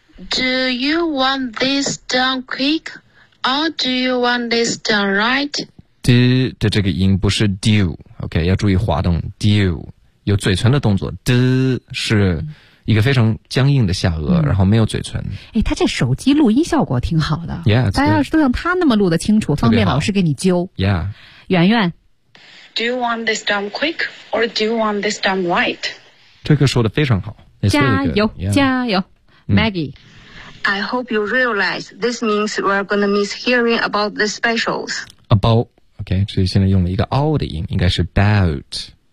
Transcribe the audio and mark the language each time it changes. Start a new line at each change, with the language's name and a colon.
English: do you want this done quick, or do you want this done right?
Chinese: D 的这个音不是 do, OK, 要注意滑动 do, 有嘴唇的动作 D 是一个非常僵硬的下颚、然后没有嘴唇。哎，他这手机录音效果挺好的。
English: Yeah,
Chinese: 大家要是都像他那么录得清楚方便老师给你揪。
English: Yeah.
Chinese: 圆圆。
English: Do you want this done quick, or do you want this done right?
Chinese: 这个说得非常好。加油、
English: really、
Chinese: 加油。Maggie。
English: I hope you realize this means we're going to miss hearing about the specials.
Chinese: About, okay, 所以现在用了一个 all 的音应该是 about。